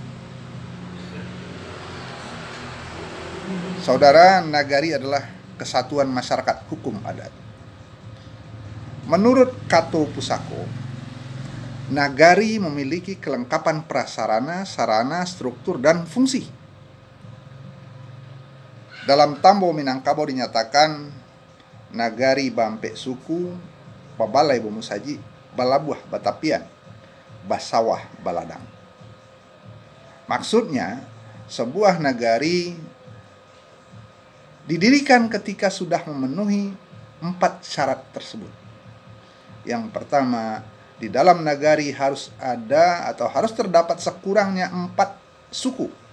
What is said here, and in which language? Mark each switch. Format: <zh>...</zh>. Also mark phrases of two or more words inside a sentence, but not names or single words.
<id>Saudara, nagari adalah kesatuan masyarakat hukum adat. Menurut Cato Pusako, nagari memiliki kelengkapan prasarana, sarana, struktur, dan fungsi. Dalam Tambo Minangkabau dinyatakan nagari</id> <min>Bampe Suku, Babalai Bomusaji, Balabuah Batapian, Basawah Baladang.</min> <id>Maksudnya, sebuah nagari didirikan ketika sudah memenuhi 4 syarat tersebut. Yang pertama, di dalam nagari harus ada atau harus terdapat sekurangnya 4 suku.</id>